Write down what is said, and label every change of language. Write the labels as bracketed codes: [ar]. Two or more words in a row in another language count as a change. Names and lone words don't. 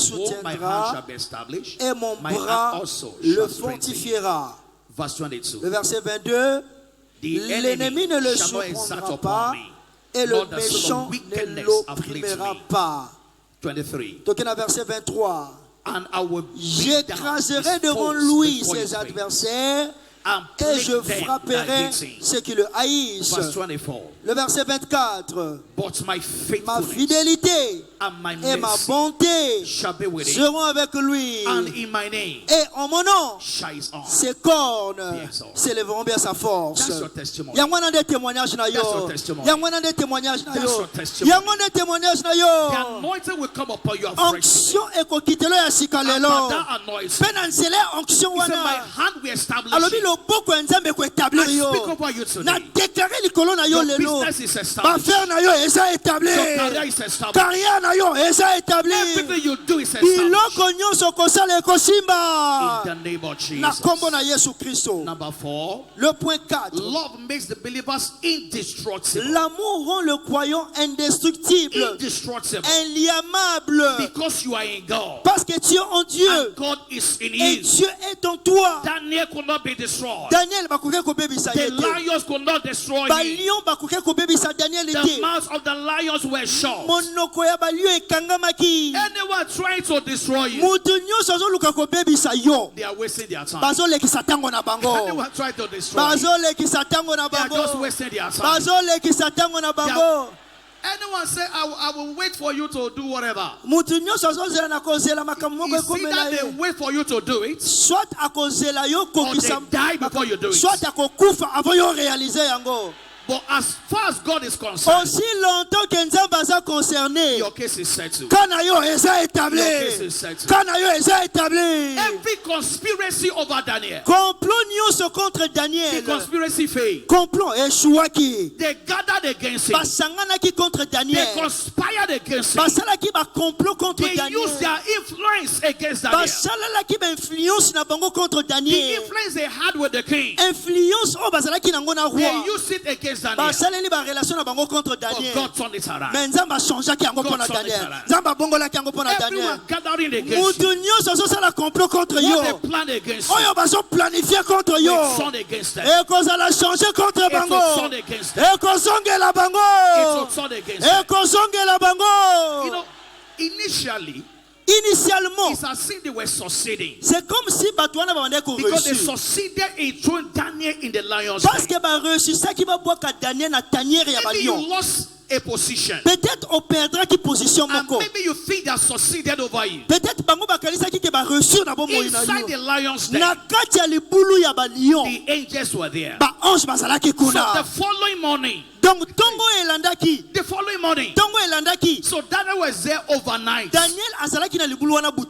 [en] Behold, my hand [fr] soutiendra [en] shall be established. [fr] et mon [en] My hand [fr] bras [en] also [fr] le [en] shall strengthen. [fr] fortifiera. [en] Verse 22. [fr] Le verset 22. [en] The [fr] L'ennemi ne le [en] shall not exalt [fr] surprendra [en] upon [fr] pas [en] me, [fr] et le [en] nor the son [fr] méchant [en] of [fr] ne [en] wickedness [fr] l'opprimera [en] afflicts me. [fr] pas. 23. [ln] Tokena verset 23. [en] And I will beat down [fr] J'écraserai [en] his [fr] devant [en] foes [fr] lui [en] before [fr] ses [en] his face, [fr] adversaires [en] and [fr] et [en] plague [fr] je [en] them that [fr] frapperai [en] hate him. [fr] ceux qui le haïssent. [en] Verse 24. [fr] Le verset 24. [en] But my [fr] Ma [en] faithfulness [fr] fidélité [en] and my [fr] et ma [en] mercy [fr] bonté [en] shall be with him, [fr] seront avec lui. [en] and in my name [fr] Et en mon nom, [en] shall his arm. [fr] ses cornes [en] Yes, Lord. [fr] s'élèveront bien sa force. [en] That's your testimony. [ln] Yango na nde témoignage na [en] That's [ln] yo. [en] your testimony. [ln] Yango na nde témoignage na [en] That's [ln] yo. [en] your testimony. [ln] Yango nde témoignage na [en] The [ln] yo. [en] anointing will come upon you afresh. [ln] Onction ekokitelo ya sika [en] And [ln] lelo. [en] by that anointing, [ln] Pe na nzela ya onction [en] he said, my [ln] wana. [en] hand will establish [ln] Alobi [en] you. [ln] loboko ya Nzambe ko [en] I [ln] établir yo. [en] speak over you [ln] Na [en] today. [ln] déclarer likolo na yo [en] Your [ln] lelo. [en] business is established. [ln] Ba faire na yo eza établi. [en] Your career is established. [ln] Carrière na yo eza établi. [en] Everything you do is established. [ln] Biloko nyonso kosala ekosimba. [en] In the name of [ln] Na [en] Jesus. [ln] kombo na Yesu Kristo. [en] Number 4. [fr] Le point 4. [en] Love makes the believers indestructible. [fr] L'amour rend le croyant indestructible, [en] Indestructible. [fr] inliamable. [en] Because you are in God. [fr] Parce que tu es en Dieu [en] And God is in [fr] et [en] you. [fr] Dieu est en toi. [en] Daniel could not be destroyed. [ln] Daniel bakoke kobebisa [en] The [ln] ye te. [en] lions could not destroy him. [ln] Balion bakoke kobebisa Daniel [en] The [ln] te. [en] mouths of the lions were shut. [ln] Monoko ya balio ekangamaki. [en] Anyone trying to destroy you, [ln] Mutu nyonso azoluka kobebisa yo. [en] they are wasting their time. [ln] Bazolekisa tango na bango. [en] Anyone trying to destroy you, [ln] Bazolekisa tango na [en] they are just [ln] bango. [en] wasting their time. [ln] Bazolekisa tango na bango. [en] Anyone say, I will wait for you to do whatever. [ln] Mutu nyonso azozela na kozela makambo moko [en] It's either [ln] ekomela [en] they [ln] ye. [en] wait for you to do it, [ln] Soit akozela yo [en] or they [ln] kokisa, [en] die before you do it. [ln] soit akokufa avant yo réaliser yango. [en] But as far as God is concerned, [fr] Aussi longtemps que Nzambe aza concerné, [en] your case is settled. [ln] kana yo eza établi. [en] Your case is settled. [ln] Kana yo eza établi. [en] Every conspiracy over Daniel, [ln] Complot nyonso contre [en] the [ln] Daniel. [en] conspiracy failed. [ln] Complot échouaki. [en] They gathered against him. [ln] Basanganaki contre [en] They [ln] Daniel. [en] conspired against him. [ln] Basalaki ba [fr] complot contre [en] They [ln] Daniel. [en] used their influence against Daniel. [ln] Basalalaki ba influence na bango contre [en] The [ln] Daniel. [en] influence they had with the king, [ln] Influence o bazalaki nango na [en] they [ln] roi. [en] used it against Daniel. [ln] Basaleli ba relation na bango contre [en] But [ln] Daniel. [en] God turned it around. [ln] Mais Nzambe achangeaki yango [en] God [ln] mpona [en] turned it [ln] Daniel. [en] around. [ln] Nzambe abongolaki yango mpona Daniel. [en] Everyone gathering against [ln] Mutu [en] you. [ln] nyonso azosala [fr] complot contre [en] What [ln] yo. [en] they planned against you, [ln] Oyo bazoplanifie contre [en] it [ln] yo. [en] turned against them. [ln] Ekozala [fr] changer contre [en] It [ln] bango. [en] will turn against them. [ln] Ekozongela [en] It will [ln] bango. [en] turn against them. [ln] Ekozongela [en] You [ln] bango. [en] know, initially, [fr] Initialement, [en] it's as if they were succeeding. [fr] c'est comme si [ln] bato wana babandaki [en] Because they [ln] koreussi. [en] succeeded in throwing Daniel in the lion's [ln] Parce [en] den. [ln] que bareusisaki babwaka Daniel na tanière ya [en] Maybe you [ln] balion. [en] lost a position. [fr] Peut-être on perdra ki position [en] And [ln] moko. [en] maybe you think they have succeeded over you. [ln] Peut-être bango bakanisaki ke bareussi na bomoi na [en] Inside [ln] yo. [en] the lion's den, [ln] Na kati ya libulu ya balion, [en] the angels were there. [ln] baange bazalaki [en] So the [ln] kuna. [en] following morning, [ln] Donc tongo elandaki, [en] the following morning, so Daniel was there overnight. [ln] Daniel azalaki na libulu wana butu